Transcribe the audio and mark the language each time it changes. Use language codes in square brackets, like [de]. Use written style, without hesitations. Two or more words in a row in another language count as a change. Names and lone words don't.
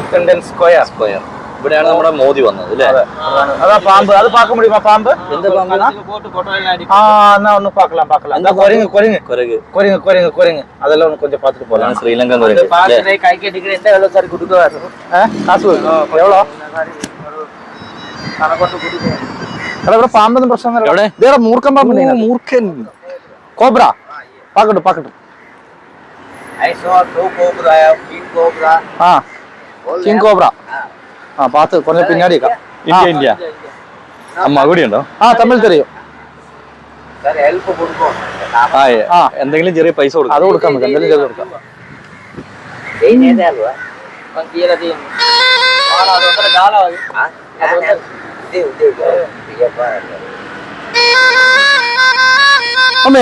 [ml] ശ്രീലങ്കൻ സ്ക്വയർ. ഇവിടെയാണ് നമ്മുടെ മോദി വന്നത് അല്ലേ? അതാ പാമ്പ്, അത് [ta] பார்க்க முடியுமா பாம்பு? [ml] എന്താ പാമ്പ്? എന്നാ ഒന്ന് பார்க்கலாம். [ta] குரங்கு அதெல்லாம் ஒன்று கொஞ்சம் பார்த்துட்டு போகலாம். [ml] ശ്രീലങ്കൻ [ta] காசு எவ்வளோ? [ml] ഇവിടെ പാമ്പൊന്നും പ്രശ്നമൊന്നുമില്ല. ഇതേടെ മൂർഖൻ പാമ്പ്. മൂർഖൻ കോബ്ര. പാക്കട്ടെ. [en] king cobra. [ta] பார்த்து கொஞ்சம் பின்னாடி [ml] ഇന്ത്യ അമ്മ കൂടി ഉണ്ടോ? തമിഴ് தெரியும். എന്തെങ്കിലും ചെറിയ പൈസ കൊടുക്കാം. അത് കൊടുക്കാൻ പറ്റും, എന്തെങ്കിലും ചെയ്ത് കൊടുക്കാം. അമ്മേ